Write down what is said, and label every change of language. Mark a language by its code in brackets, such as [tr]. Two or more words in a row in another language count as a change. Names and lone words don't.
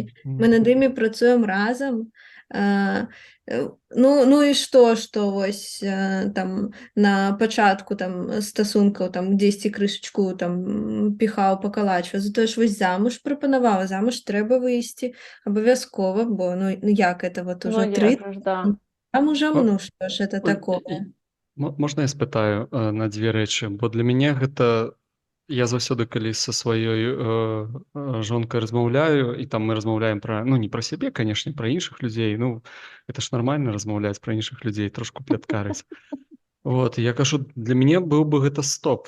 [uk] Ми над ними працюємо разом. І що ось там на початку там стосунків там десь кришечку там піхав, покалачував, зато ж ось замуж пропонував, замуж треба вийти обов'язково, бо як це уже 3 замужем, що ж це таке? Можна я спитаю на дві речі? [be] Бо для мяне гэта... Я заўсёды, калі са сваёй жонкай размаўляю, і там мы размаўляем пра, не пра сябе, канешне, пра іншых людзей, это ж нармальна размаўляць пра іншых людзей, трошку пляткарыць. Я кажу, для мяне быў бы гэта стоп.